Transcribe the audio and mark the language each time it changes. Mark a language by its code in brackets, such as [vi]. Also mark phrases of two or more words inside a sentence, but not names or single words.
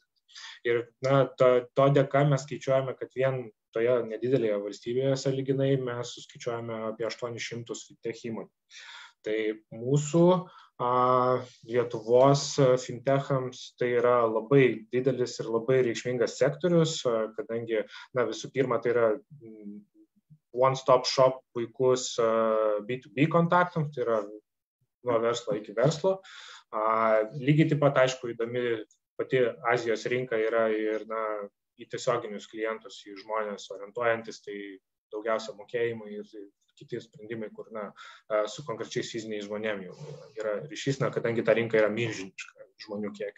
[lt] Ir to dėka mes skaičiuojame, kad vien toje nedidelėje valstybėje sąlyginai mes suskaičiuojame apie 800 fintech įmonių. Tai mūsų Lietuvos fintechams tai yra labai didelis ir labai reikšmingas sektorius, kadangi visų pirma tai yra [en] one-stop shop [lt] puikus B2B kontaktams, tai yra nuo verslo iki verslo. Lygiai taip pat, aišku, įdomi pati Azijos rinka yra ir į tiesioginius klientus, į žmonės orientuojantis, tai daugiausia mokėjimai ir kiti sprendimai, kur su konkrečiais fiziniais žmonėmis jau yra ryšys, kadangi ta rinka yra milžiniška žmonių kiekiu.